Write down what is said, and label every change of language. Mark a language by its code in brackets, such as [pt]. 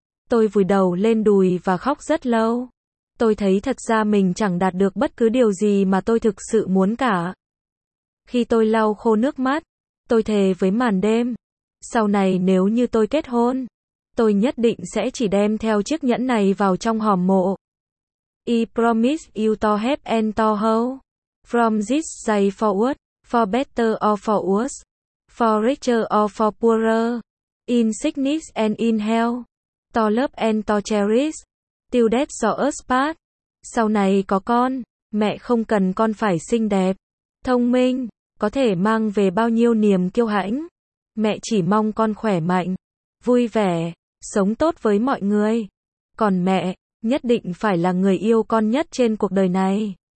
[vi] Tôi vùi đầu lên đùi và khóc rất lâu. Tôi thấy thật ra mình chẳng đạt được bất cứ điều gì mà tôi thực sự muốn cả. Khi tôi lau khô nước mắt, tôi thề với màn đêm, sau này nếu như tôi kết hôn, tôi nhất định sẽ chỉ đem theo chiếc nhẫn này vào trong hòm mộ. [en] I promise you to have and to hold. From this day forward, for better or for worse, for richer or for poorer, in sickness and in health, to love and to cherish, till death do us part. [vi] Sau này có con, mẹ không cần con phải xinh đẹp, thông minh, có thể mang về bao nhiêu niềm kiêu hãnh. Mẹ chỉ mong con khỏe mạnh, vui vẻ, sống tốt với mọi người. Còn mẹ, nhất định phải là người yêu con nhất trên cuộc đời này.